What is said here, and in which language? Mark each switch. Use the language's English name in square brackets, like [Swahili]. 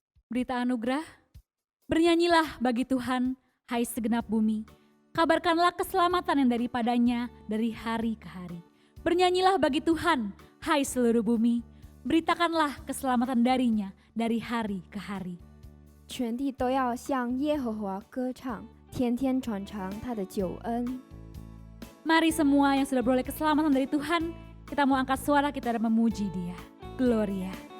[Indonesian] Berita anugerah. Bernyanyilah bagi Tuhan, hai segenap bumi. Kabarkanlah keselamatan yang daripadanya dari hari ke hari. Bernyanyilah bagi Tuhan, hai seluruh bumi. Beritakanlah keselamatan darinya dari hari ke hari. [Chinese] 全地都要向耶和华歌唱，天天传唱他的救恩。 [Indonesian] Mari semua yang sudah beroleh keselamatan dari Tuhan, kita mau angkat suara kita dan memuji Dia. Gloria.